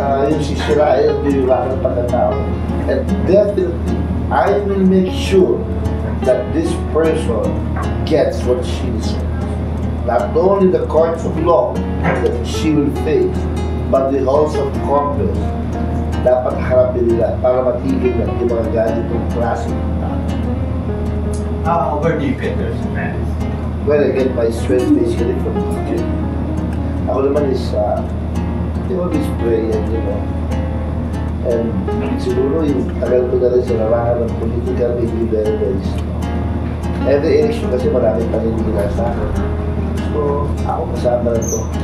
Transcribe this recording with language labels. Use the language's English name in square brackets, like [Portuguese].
[Filipino] Yung sisirain at yung lahat ng pagkatao. [English] And definitely, I will make sure that this person gets what she deserves. Not only the courts of law that she will face, but the halls of Congress. [Filipino] Dapat harapin nila para matigil na yung mga ganitong klase ng tao. [English] Where do you get your strength? Well, I get my strength basically from teaching. [Filipino] Ako naman [English] is, always pray and, [Filipino] And siguro yung tagal ko na rin sa larangan ng political, [English] maybe very, very strong. Every election [Filipino] kasi maraming paninira sa akin. So, ako kasama na to.